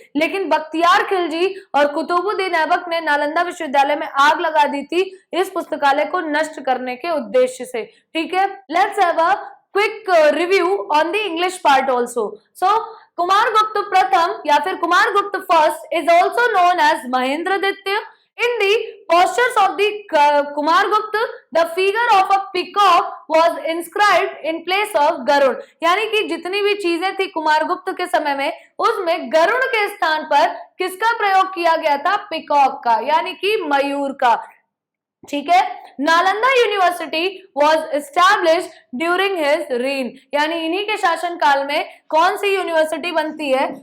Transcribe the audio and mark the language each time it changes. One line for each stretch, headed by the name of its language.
Hindi: लेकिन बख्तियार खिलजी और कुतुबुद्दीन ऐबक ने नालंदा विश्वविद्यालय में आग लगा दी थी इस पुस्तकालय को नष्ट करने के उद्देश्य से।
English: ठीक है, let's have a quick review on the English part also. So Kumar Gupta
Hindi: प्रथम या फिर
English: Kumar Gupta first is also known as Mahendraditya. In the postures of the Kumargupta, the figure of a peacock was inscribed in place of Garuda.
Hindi: यानी कि जितनी भी चीजें थी कुमारगुप्त के समय में उसमें गरुड़ के स्थान पर किसका प्रयोग किया गया था? पिकॉक का, यानी कि मयूर का। ठीक है,
English: Nalanda university was established during his reign,
Hindi: यानी इन्हीं के शासन काल में कौन सी यूनिवर्सिटी बनती है?